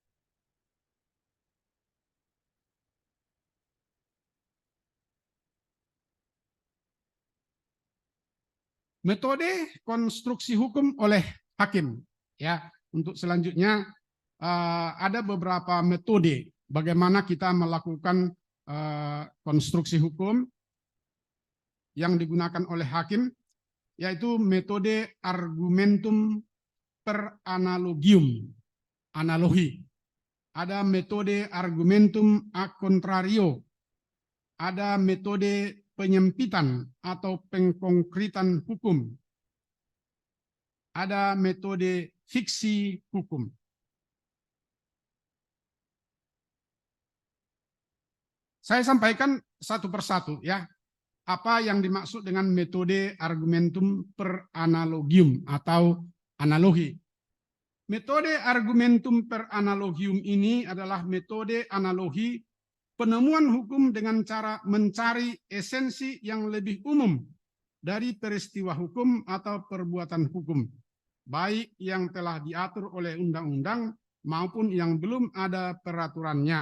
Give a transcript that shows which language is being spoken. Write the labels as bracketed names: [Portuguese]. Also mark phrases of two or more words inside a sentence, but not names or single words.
[Indonesian] Metode konstruksi hukum oleh hakim. Ya, untuk selanjutnya ada beberapa metode bagaimana kita melakukan konstruksi hukum yang digunakan oleh hakim, yaitu metode [Latin] argumentum per analogium, [Indonesian] analogi. Ada metode [Latin] argumentum a contrario, [Indonesian] ada metode penyempitan atau pengkonkretan hukum. Ada metode fiksi hukum. Saya sampaikan satu persatu ya. Apa yang dimaksud dengan metode [Latin] argumentum per analogium [Indonesian] atau analogi. Metode [Latin] argumentum per analogium [Indonesian] ini adalah metode analogi penemuan hukum dengan cara mencari esensi yang lebih umum dari peristiwa hukum atau perbuatan hukum, baik yang telah diatur oleh undang-undang maupun yang belum ada peraturannya.